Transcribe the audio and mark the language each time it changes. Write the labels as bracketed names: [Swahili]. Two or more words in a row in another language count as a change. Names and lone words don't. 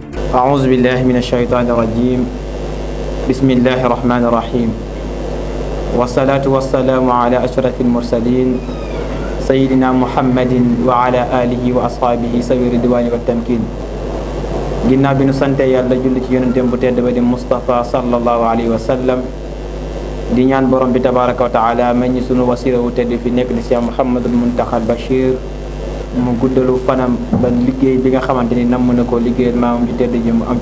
[Arabic] أعوذ بالله من الشيطان الرجيم بسم الله الرحمن الرحيم والصلاة والسلام على أشرف المرسلين سيدنا محمد وعلى آله وأصحابه سوي الرضوان والتمكين [Wolof] ginnaaw bi nu sante yàlla julli ci yonenteem bu tedd ba di Mustafa [Arabic] صلى الله عليه وسلم [Wolof] di ñaan borom bi [Arabic] تبارك و [Wolof] taala may ñi sunu wasila wu tedd fi nekk di Cheikh Mouhamadul Muntaxa Bachir mu guddalu fanam ba liggéey bi nga xamante ni namm na ko liggéeyal maamam ju tedd ji mu am ci